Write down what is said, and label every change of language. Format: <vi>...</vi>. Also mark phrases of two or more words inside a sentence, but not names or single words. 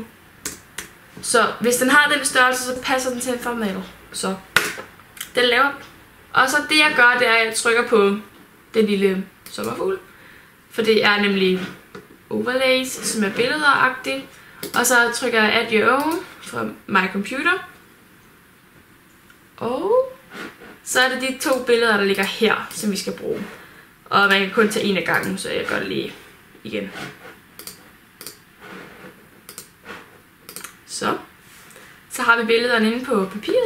<da>Så hvis den har den størrelse, så passer den til en thumbnail. Så den laver. Og så det jeg gør, det er, at jeg trykker på den lille sommerfugl. For det er nemlig overlays, som er billeder-agtigt. Og så trykker jeg</da> <en>add your own</en> <da>fra</da> <en>my computer.</en> <da>Og så er det de 2 billeder, der ligger her, som vi skal bruge. Og man kan kun tage en af gangen, så jeg gør det lige igen. Så har vi billederne inde på papiret.</da>